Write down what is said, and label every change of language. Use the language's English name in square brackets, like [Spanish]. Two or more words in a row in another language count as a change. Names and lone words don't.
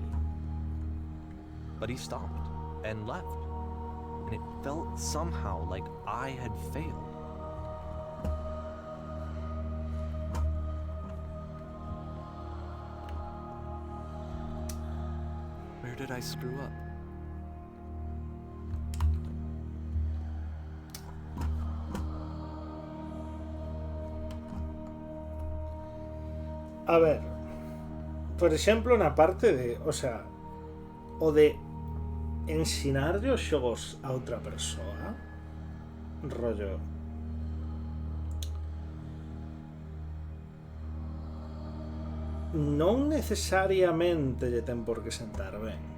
[English] But he stopped and left, and it felt somehow like I had failed. Where did I screw up? [Galician] A ver, por exemplo, na parte de, o de ensinarlle os xogos a outra persoa, rollo, non necesariamente lle ten por que sentar ben.